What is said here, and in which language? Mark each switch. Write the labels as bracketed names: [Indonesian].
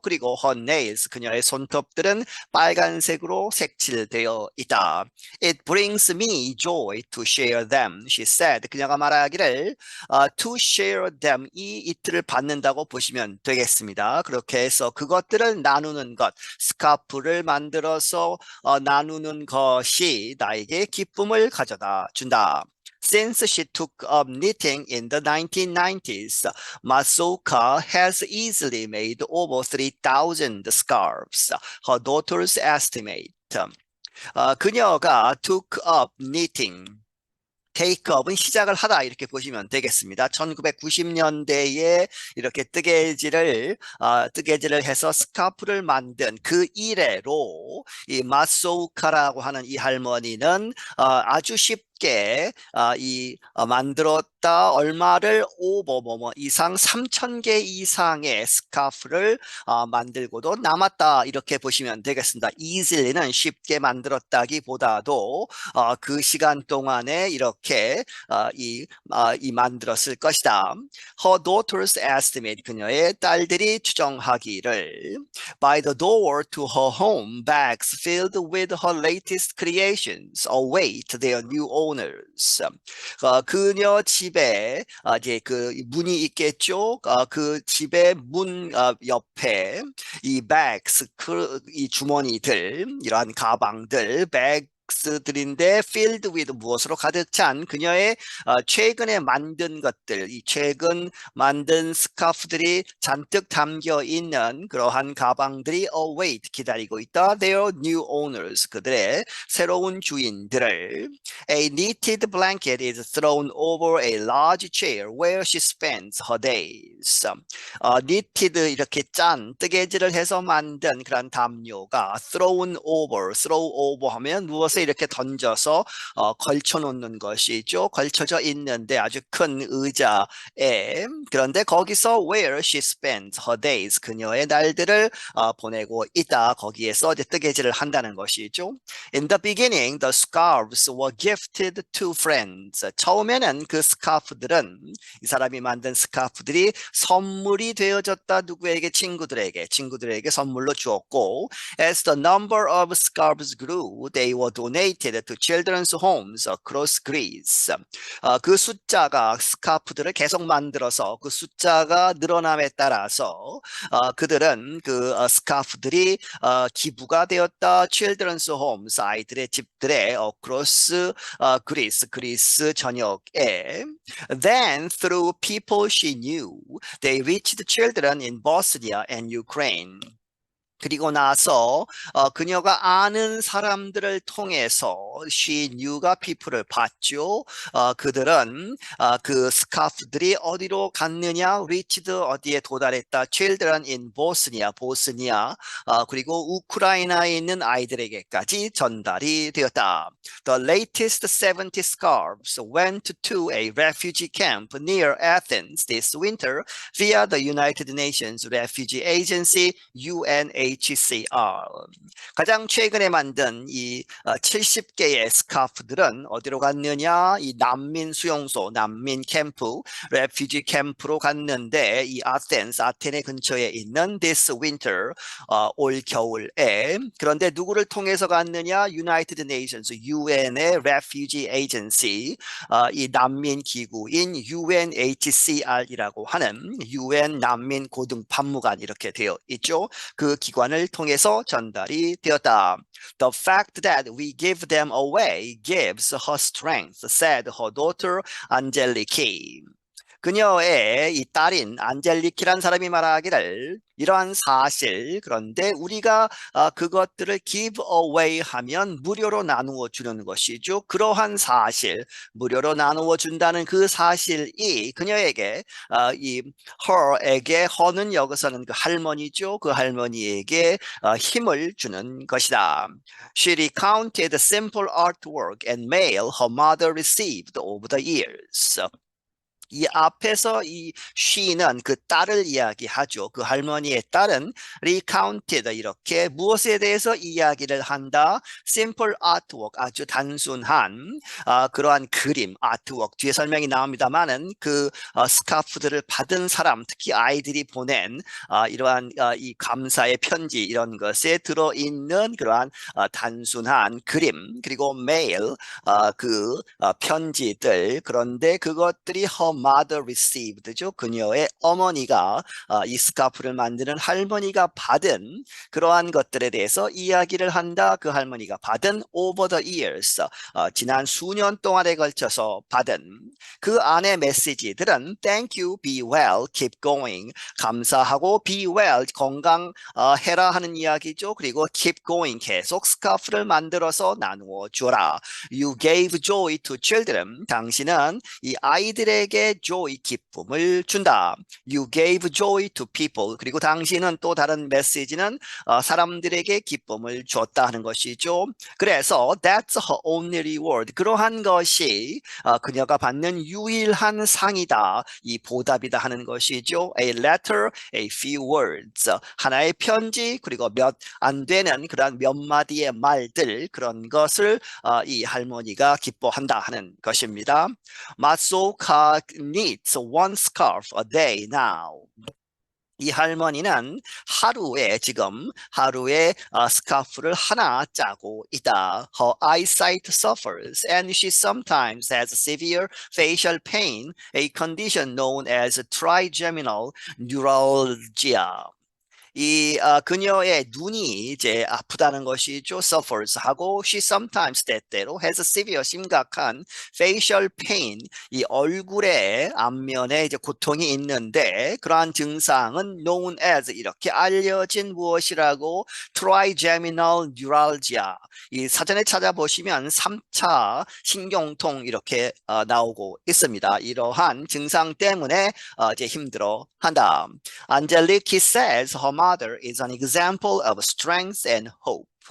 [Korean] 그리고 [English] her nails, [Korean] 그녀의 손톱들은 빨간색으로 색칠되어 있다. [English] It brings me joy to share them, she said. [Korean] 그녀가 말하기를 [English] to share them, [Korean] 이 이틀을 받는다고 보시면 되겠습니다. 그렇게 해서 그것들을 나누는 것, 스카프를 만들어서 나누는 것이 나에게 기쁨을 가져다 준다. [English] Since she took up knitting in the 1990s, Masoka has easily made over 3,000 scarves, her daughters estimate. [Korean] 그녀가 [English] took up knitting, take up [Korean] 은 시작을 하다 이렇게 보시면 되겠습니다. 1990년대에 이렇게 뜨개질을 해서 스카프를 만든 그 이래로 이 마소우카라고 하는 이 할머니는 아주 쉽게 만들었다. 얼마를 오버 이상 3,000개 이상의 스카프를 만들고도 남았다 이렇게 보시면 되겠습니다. easily는 쉽게 만들었다기보다도 그 시간 동안에 이렇게 만들었을 것이다. [English] Her daughters estimate, [Korean] 그녀의 딸들이 추정하기를, [English] by the door to her home, bags filled with her latest creations await their new owners. [Korean] 그녀 집에 이제 그 문이 있겠죠. 그 집의 문 옆에 이 bags, 이 주머니들, 이러한 가방들, 들인데 [English] filled with [Korean] 무엇으로 가득 찬 그녀의 최근에 만든 것들, 이 최근 만든 스카프들이 잔뜩 담겨 있는 그러한 가방들이 await, 기다리고 있다. [English] Their new owners, [Korean] 그들의 새로운 주인들을. [English] A knitted blanket is thrown over a large chair where she spends her days. [Korean] knitted, 이렇게 짠 뜨개질을 해서 만든 그런 담요가 [English] thrown over, throw over [Korean] 하면 무엇에 곳에 이렇게 던져서 걸쳐 놓는 것이죠. 걸쳐져 있는데 아주 큰 의자에. 그런데 거기서 [English] where she spends her days, [Korean] 그녀의 날들을 보내고 있다. 거기에서 이제 뜨개질을 한다는 것이죠. [English] In the beginning, the scarves were gifted to friends. [Korean] 처음에는 그 스카프들은, 이 사람이 만든 스카프들이 선물이 되어졌다. 누구에게? 친구들에게 선물로 주었고, [English] as the number of scarves grew, they were donated to children's homes across Greece. [Korean] 그 숫자가, 스카프들을 계속 만들어서 그 숫자가 늘어남에 따라서 그들은 그 스카프들이 기부가 되었다. [English] children's homes, [Korean] 아이들의 집들에 across 그리스 전역에. [English] Then through people she knew, they reached children in Bosnia and Ukraine. [Korean] 그리고 나서 그녀가 아는 사람들을 통해서 [English] she knew [Korean] 가 people을 봤죠. 그들은 그 스카프들이 어디로 갔느냐? reached, 어디에 도달했다? [English] children in Bosnia, [Korean] 보스니아, 그리고 우크라이나에 있는 아이들에게까지 전달이 되었다. [English] The latest 70 scarves went to a refugee camp near Athens this winter via the United Nations Refugee Agency, UNHCR. [Korean] 가장 최근에 만든 이 70개의 스카프들은 어디로 갔느냐? 이 난민 수용소, 난민 캠프, 레퓨지 캠프로 갔는데, 이 아테네 근처에 있는 [English] this winter, [Korean] 올 겨울에. 그런데 누구를 통해서 갔느냐? United Nations, UN의 Refugee Agency, 이 난민 기구인 UNHCR이라고 하는 UN 난민 고등판무관 이렇게 되어 있죠. 그 기관을 통해서 전달이 되었다. [English] The fact that we give them away gives her strength, said her daughter Angeliki. [Korean] 그녀의 이 딸인 안젤리키란 사람이 말하기를, 이러한 사실, 그런데 우리가 그것들을 [English] give away [Korean] 하면 무료로 나누어 주는 것이죠. 그러한 사실, 무료로 나누어 준다는 그 사실이 그녀에게 이 her에게, her는 여기서는 그 할머니죠. 그 할머니에게 힘을 주는 것이다. [English] She recounted the simple artwork and mail her mother received over the years. [Korean] 이 앞에서 이 she는 그 딸을 이야기하죠. 그 할머니의 딸은 recounted, 이렇게 무엇에 대해서 이야기를 한다? [English] simple artwork, [Korean] 아주 단순한 그러한 그림, artwork, 뒤에 설명이 나옵니다만은 그 스카프들을 받은 사람, 특히 아이들이 보낸 이러한 이 감사의 편지, 이런 것에 들어있는 그러한 단순한 그림, 그리고 mail, 그 편지들. 그런데 그것들이 [English] her mother received [Korean] 죠. 그녀의 어머니가, 이 스카프를 만드는 할머니가 받은 그러한 것들에 대해서 이야기를 한다. 그 할머니가 받은 [English] over the years, [Korean] 지난 수년 동안에 걸쳐서 받은 그 안의 메시지들은 [English] thank you, be well, keep going, [Korean] 감사하고, [English] be well, [Korean] 건강해라 하는 이야기죠. 그리고 [English] keep going, [Korean] 계속 스카프를 만들어서 나누어 주라. [English] You gave joy to children, [Korean] 당신은 이 아이들에게 joy, 기쁨을 준다. [English] You gave joy to people, [Korean] 그리고 당신은 또 다른 메시지는 사람들에게 기쁨을 줬다 하는 것이죠. 그래서 [English] that's her only reward, [Korean] 그러한 것이 그녀가 받는 유일한 상이다, 이 보답이다 하는 것이죠. [English] A letter, a few words, [Korean] 하나의 편지, 그리고 몇 안 되는 그런 몇 마디의 말들, 그런 것을 이 할머니가 기뻐한다 하는 것입니다. [English] Matsuoka knits one scarf a day now. [Korean] 이 할머니는 지금 하루에 스카프를 하나 짜고 있다. [English] Her eyesight suffers and she sometimes has severe facial pain, a condition known as trigeminal neuralgia. [Korean] 이 그녀의 눈이 이제 아프다는 것이죠. suffers 하고, [English] she sometimes, [Korean] 때때로, [English] has severe, [Korean] 심각한 [English] facial pain, [Korean] 이 얼굴에 앞면에 이제 고통이 있는데, 그러한 증상은 [English] known as, [Korean] 이렇게 알려진 무엇이라고? [English] trigeminal neuralgia. [Korean] 이 사전에 찾아보시면 3차 신경통 이렇게 나오고 있습니다. 이러한 증상 때문에 이제 힘들어 한다. [English] Angeliki says her mother is an example of strength and hope.